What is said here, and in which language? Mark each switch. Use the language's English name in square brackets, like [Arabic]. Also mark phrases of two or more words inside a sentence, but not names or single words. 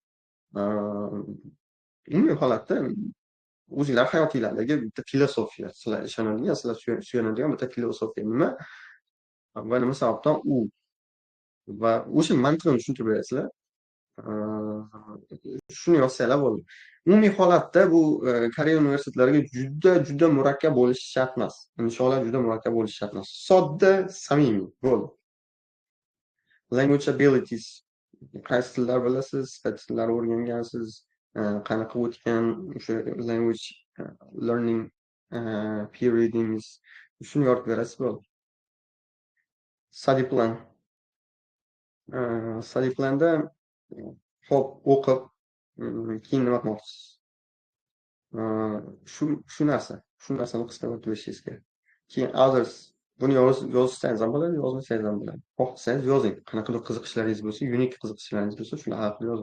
[Uzbek] Umumiy holatda o'zinglar hayotinglardagi bitta filosofiya, sizlar ishonadigan, sizlar suyanadigan bitta filosofiya nima va nima sababdan u va o'sha mantiqni tushuntirib berasizlar. Shuni yozsanglar bo'ldi. Umumiy holatda bu Koreya universitetlariga juda murakkab bo'lishi shart emas. Insholar juda murakkab bo'lishi shart emas. Sodda, samimiy bo'ldi. [English] Language abilities. [Uzbek] Qaysi tillar bilasiz, qaysi tillar o'rgangansiz, qanaqa o'tgan o'sha [English] language learning periodingiz, [Uzbek] shuni yoritib berasiz bo'ldi. [English] Study plan. Study planda [Uzbek] hop o'qib, keyin nima qilmoqchisiz? Shu narsani qisqa o'tib berishingiz kerak. Keyin others, buni yozsangiz ham bo'ladi, yozmasangiz ham bo'ladi. Xohlasangiz yozing. Qanaqadir qiziqishlaringiz bo'lsa, unik qiziqishlaringiz bo'lsa, shular haqida yozing.